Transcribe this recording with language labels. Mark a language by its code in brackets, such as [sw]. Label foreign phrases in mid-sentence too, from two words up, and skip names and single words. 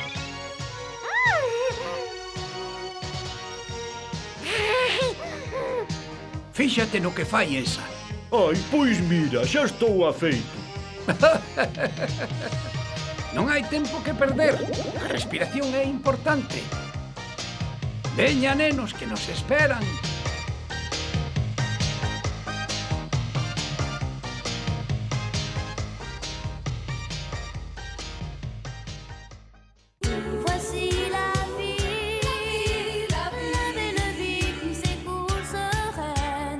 [gl] Fíxate no que fai esa. Ai, pois mira, xa estou afeito. Non hai tempo que perder. A respiración é importante. Veña, nenos, que nos esperan. [fr] Voici la vie, la belle vie qui s'écoule sereine.